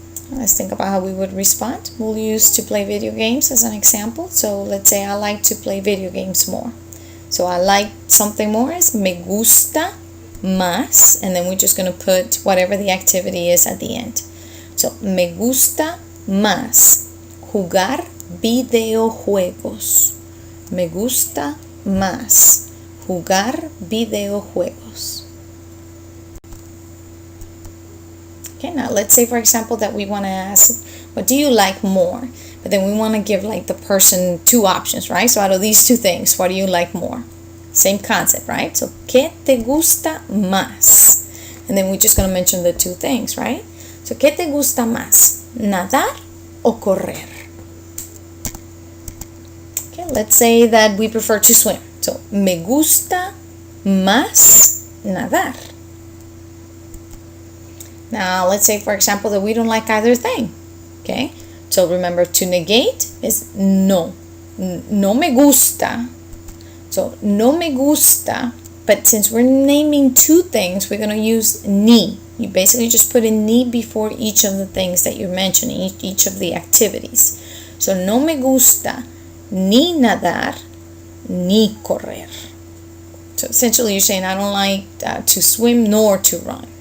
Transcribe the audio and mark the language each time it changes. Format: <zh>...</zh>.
<en>Let's think about how we would respond. We'll use to play video games as an example. So let's say I like to play video games more. So I like something more is</en> <es>me gusta más,</es> <en>and then we're just going to put whatever the activity is at the end.</en> <es>So me gusta más jugar videojuegos. Me gusta más jugar videojuegos.</es> <en>Okay, now let's say for example that we want to ask, what do you like more? But then we want to give like the person two options, right? So out of these two things, what do you like more? Same concept, right? So,</en> <es>¿qué te gusta más?</es> <en>And then we're just going to mention the two things, right? So,</en> <es>¿qué te gusta más? ¿Nadar o correr?</es> <en>Okay, let's say that we prefer to swim. So,</en> <es>me gusta más nadar.</es> <en>Now, let's say, for example, that we don't like either thing. Okay? So, remember, to negate is no.</en> <es>No me gusta.</es> <en>So,</en> <es>no me gusta.</es> <en>But since we're naming two things, we're going to use ni. You basically just put in ni before each of the things that you're mentioning, each of the activities.</en> <es>So, no me gusta ni nadar ni correr.</es> <en>So, essentially, you're saying I don't like to swim nor to run.</en>